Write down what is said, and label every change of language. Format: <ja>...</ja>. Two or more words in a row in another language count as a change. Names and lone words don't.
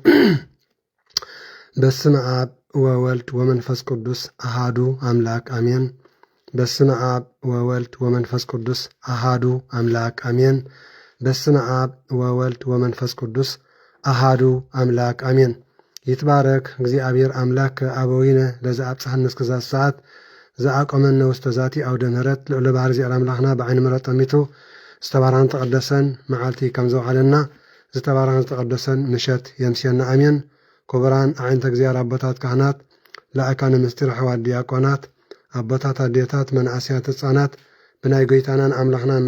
<gez>በስመ አብ ወወልድ ወመንፈስ ቅዱስ አሃዱ አምላክ አሜን። በስመ አብ ወወልድ ወመንፈስ ቅዱስ አሃዱ አምላክ አሜን። በስመ አብ ወወልድ ወመንፈስ ቅዱስ አሃዱ አምላክ አሜን። ይትባረክ እግዚአብሔር አምላክ አበዊነ ለዛ አብጽሐነ እስከዛ ሰዓት ዘአቆመነ ውስተ ዛቲ አውደ ምህረት</gez> <ti>ልዑል ባህር እግዚአብሔር አምላኽና ብዓይኒ ምሕረት ጠሚቱ ዝተባረኸን ተቀደሰን መዓልቲ ከም ዘውዓለና ዝተባረኸን ተቀደሰን ምሸት የምስየና አሜን። ክቡራን አዕይንተ እግዚአብሔር አቦታት ካህናት፣ ለአካነ ምስጢር ኣሕዋት ዲያቆናት፣ አቦታት አዴታት፣ መናእስያት ህፃናት ብናይ ጎይታናን አምላኽናን</ti>